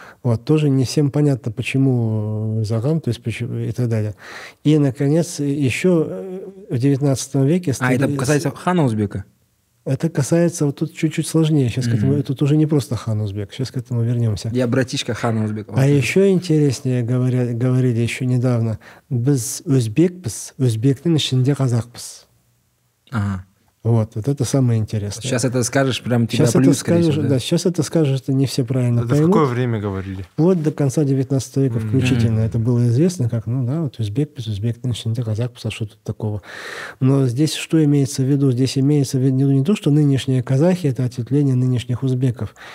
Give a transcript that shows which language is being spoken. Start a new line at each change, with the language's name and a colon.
Russian: Вот, тоже не всем понятно, почему загам, то есть почему, и так далее. И, наконец, еще в XIX веке... это касается хана Узбека? Это касается, вот тут чуть-чуть сложнее. Сейчас к этому, тут уже не просто хан Узбек. Сейчас к этому вернемся. Я братишка хана Узбека. А еще интереснее говорили еще недавно.
Kazakh: Біз өзбекпіз, өзбектің ішінде қазақпыз.
Russian: Ага. Вот это самое интересное. Сейчас это скажешь, прям тебя сейчас плюс, это скажешь, да, сейчас это скажешь, это не все правильно Это поймут. в какое время говорили? Вплоть до конца 19 века включительно. Это было известно, как, ну да, вот узбек, казах, а что тут такого. Но здесь что имеется в виду? Здесь имеется в виду не то, что нынешние казахи – это ответвление нынешних узбеков.